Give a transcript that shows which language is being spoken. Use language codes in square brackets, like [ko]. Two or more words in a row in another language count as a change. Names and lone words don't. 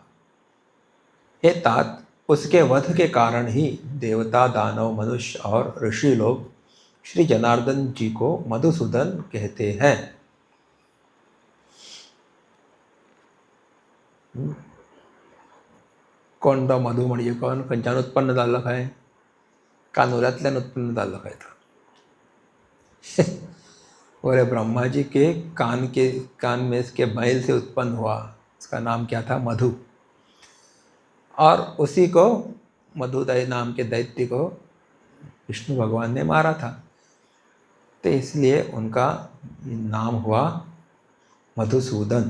[hi] हे तात, उसके वध के कारण ही देवता, दानव, मनुष्य और ऋषि लोग श्री जनार्दन जी को मधुसूदन कहते हैं। [kok] कोण तो मधु म्हणजे कोण? खंयच्यान उत्पन्न जाल्लो काय? कानुऱ्यांतल्यान उत्पन्न जाल्लो काय तो? [hi] बोले ब्रह्मा जी के कान में इसके मैल से उत्पन्न हुआ, उसका नाम क्या था? मधु। और उसी को, मधुदय नाम के दैत्य को विष्णु भगवान ने मारा था, तो इसलिए उनका नाम हुआ मधुसूदन।